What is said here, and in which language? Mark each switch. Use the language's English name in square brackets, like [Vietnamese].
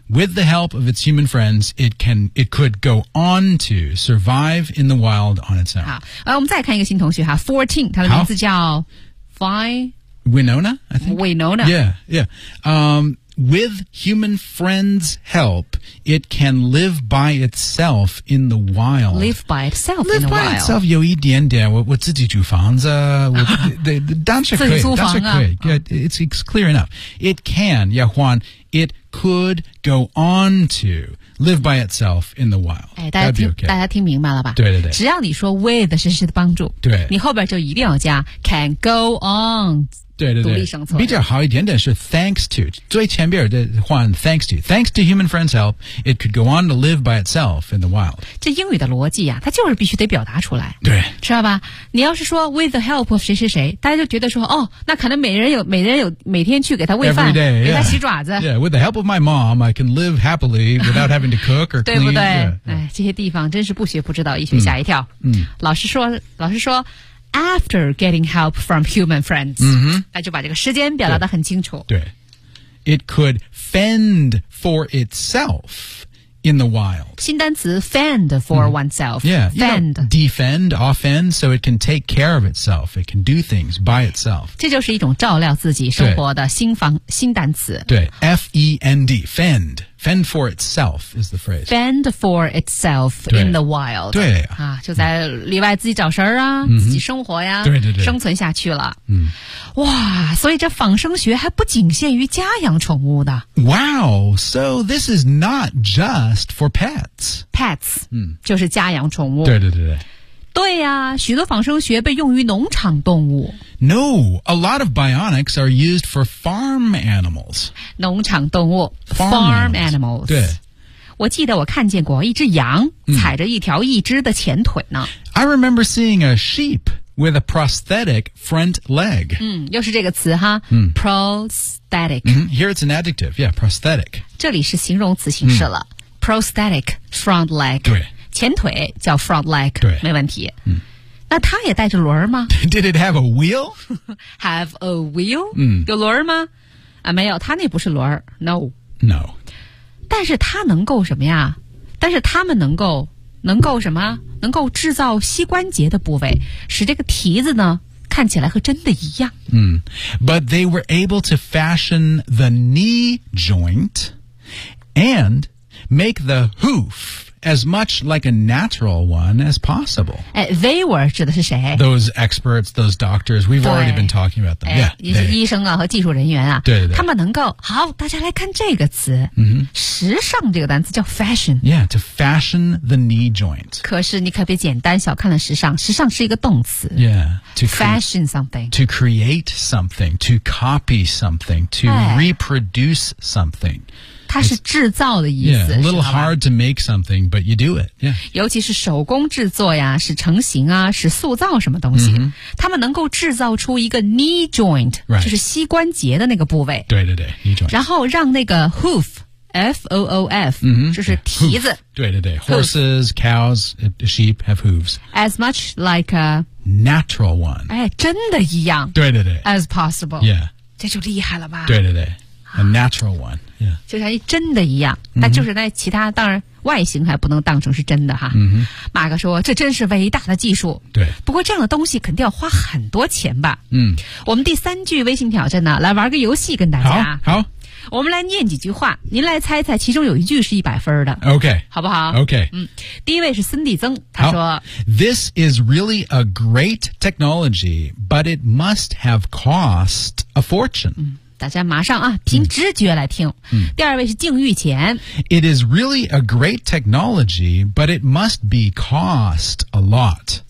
[English] with the help of its human friends it could go on to survive in the wild on its own [Chinese] 好、我们再看一个新同学哈 14 他的名字叫 Fine [English] Winona, I think. Winona. Yeah, yeah. With human friends' help, it can live by itself in the wild. Live by itself live in the wild. Live by itself [Chinese] 有一点点。我自己住房子，我当时可以，当时可以。 [English] It's clear enough. It can, [Chinese] 要换 [English] it could go on to live by itself in the wild. [Chinese] 哎，大家听、okay. 大家听明白了吧？对对对。只要你说 with 是谁的帮助，对，你后边就一定要加 can go on。对对对，比较好一点点是 [English] thanks to 最前边的换 thanks to thanks to human friends help it could go on to live by itself in the wild [Chinese] 这英语的逻辑啊它就是必须得表达出来对知道吧你要是说 with the help of 谁谁谁大家就觉得说哦那可能每人有每天去给他喂饭 [English] Every day, [Chinese] 给他洗爪子 [English] yeah. yeah with the help of my mom I can live happily without having to cook or clean [Chinese] 对不对、 [English] yeah. [Chinese] 哎，这些地方真是不学不知道一学吓一跳 老师说 [English] After getting help from human friends,、 [Chinese] 那就把这个时间表达得很清楚。 [English] 对, 对 ，it could fend for itself in the wild. [Chinese] 新单词 fend for oneself. [English] Yeah, fend, you know, defend, offend, so it can take care of itself. It can do things by itself. [Chinese] 这就是一种照料自己生活的新单词。 [English] 对 ，fend, fend. Fend for itself is the phrase. Fend for itself in the wild. [Chinese] 对啊，就在里外自己找食儿啊、自己生活呀、对对对，生存下去了。嗯，哇，所以这仿生学还不仅限于家养宠物的。 [English] Wow, so this is not just for pets. Pets, 嗯， [Chinese] 就是家养宠物。对对对对。对呀、啊，许多仿生学被用于农场动物。 [English] No, a lot of bionics are used for farm animals. [Chinese] 农场动物 [English] farm animals. 对， [Chinese] 我记得我看见过一只羊踩着一条一只的前腿呢。 [English] I remember seeing a sheep with a prosthetic front leg. [Chinese] 嗯，又是这个词哈。Prosthetic. [English] Here it's an adjective. Yeah, prosthetic. [Chinese] 这里是形容词形式了。Prosthetic front leg. 对。前腿叫 front leg 对没问题、嗯、那它也带着轮吗 [English] Did it have a wheel? have a wheel?、嗯、 [Chinese] 有轮吗、啊、没有它那不是轮 No [English] No [Chinese] 但是它能够什么呀但是它们能够什么能够制造膝关节的部位使这个蹄子呢看起来和真的一样、 [English] 嗯、But they were able to fashion the knee joint and make the hoofas much like a natural one as possible. They were [Chinese] 指的是谁 [English] Those experts, those doctors, we've already been talking about them. Yeah, [Chinese] 也是医生啊和技术人员啊。对对对。他们能够好大家来看这个词。时尚这个单词叫 fashion. [English] Yeah, to fashion the knee joint. [Chinese] 可是你可别简单小看了时尚时尚是一个动词。 [English] Yeah, to fashion something. To create something, to copy something, to reproduce something. [Chinese] 它是制造的意思 [English] yeah, a little hard to make something, but you do it.、Yeah. [Chinese] 尤其是手工制作呀是成型啊是塑造什么东西。 Mm-hmm. 他们能够制造出一个 knee joint,、 [English] right. [Chinese] 就是膝关节的那个部位。对对对 ,knee joint. 然后让那个 hoof, F-O-O-F,、 mm-hmm. 就是蹄子。 [English] Yeah. 对对对 ,horses,、hoof. Cows, sheep have hooves. As much like a natural one. [Chinese] 哎，真的一样。对对对。 [English] As possible. Yeah. [Chinese] 这就厉害了吧。 [English] 对对对。A natural one. Yeah. [Chinese] 就像一真的一样。那就是那其他当然外形还不能当成是真的哈。嗯哼。马克说这真是伟大的技术。对。不过这样的东西肯定要花很多钱吧。嗯。我们第三句微信挑战呢来玩个游戏跟大家。好。好。我们来念几句话，您来猜猜其中有一句是100分的。 [English] OK. [Chinese] 好不好 [English] ?OK. [Chinese] 嗯。第一位是森蒂曾他说 [English] This is really a great technology, but it must have cost a fortune.、 [Chinese] 嗯、大家马上啊凭直觉来听。嗯、第二位是静玉前 [English] It is really a great technology, but it must be cost a lot.